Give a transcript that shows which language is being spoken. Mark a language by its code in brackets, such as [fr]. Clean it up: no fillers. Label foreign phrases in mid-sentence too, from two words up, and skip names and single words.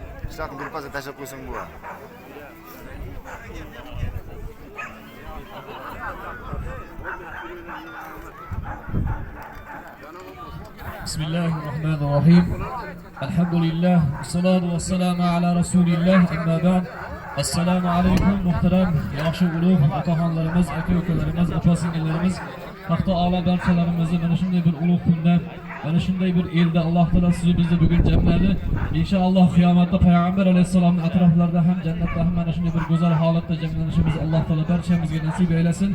[uz] qishloqni birpasga tashlab qo'ysang bo'ladi. [ar] بسم الله الرحمن الرحيم الحمد لله والصلاة والسلام على رسول الله أما بعد السلام عليكم [uz] muhtaram yaxshi ulug' otaxonlarimiz, aka-ukalarimiz, opa-singillarimiz, haqda a'lo barchalarimizni mana shunday bir ulug' kunda, mana shunday bir elda Alloh taolo sizni bizni bugun jamladi. Inshaalloh qiyomatda payg'ambar alayhisolamning atroflarida ham jannatda ham mana shunday bir go'zal holatda jamlanishimiz Alloh taolo barchamizga nasib aylasin.